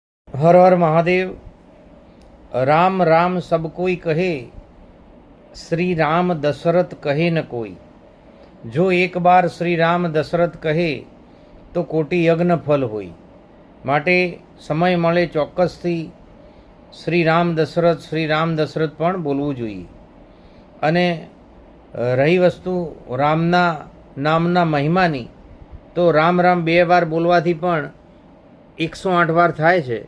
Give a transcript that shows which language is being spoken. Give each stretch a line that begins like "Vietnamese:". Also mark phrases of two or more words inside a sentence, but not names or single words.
Hindi: हर हर महादेव। राम राम सब कोई कहे, श्री राम दशरथ कहे न कोई। जो एक बार श्री राम दशरथ कहे तो कोटि यज्ञ फल होई।
Gujarati: માટે સમય મળે ચોક્કસથી શ્રી રામ દશરથ પણ બોલવું જોઈએ। અને રહી વસ્તુ રામના નામના મહિમાની, તો રામ રામ 2 વાર બોલવાથી પણ 108 વાર થાય છે।